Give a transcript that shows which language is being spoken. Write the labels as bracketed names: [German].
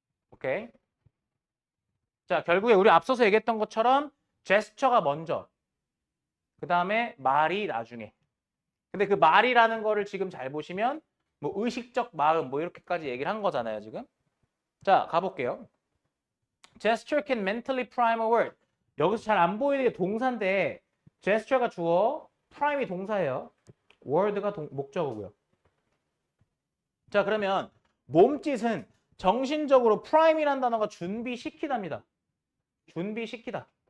[Korean] 오케이. 자, 결국에 우리 앞서서 얘기했던 것처럼 제스처가 먼저, 그 다음에 말이 나중에. 근데 그 말이라는 거를 지금 잘 보시면 뭐 의식적 마음 뭐 이렇게까지 얘기를 한 거잖아요, 지금. 자, 가볼게요. [English] Gesture can mentally prime a word. [Korean] 여기서 잘 안 보이는 게 동사인데 gesture가 주어, prime이 동사예요. word가 목적어고요. 자, 그러면 몸짓은 정신적으로 prime이라는 단어가 준비시키답니다. 준비시키다.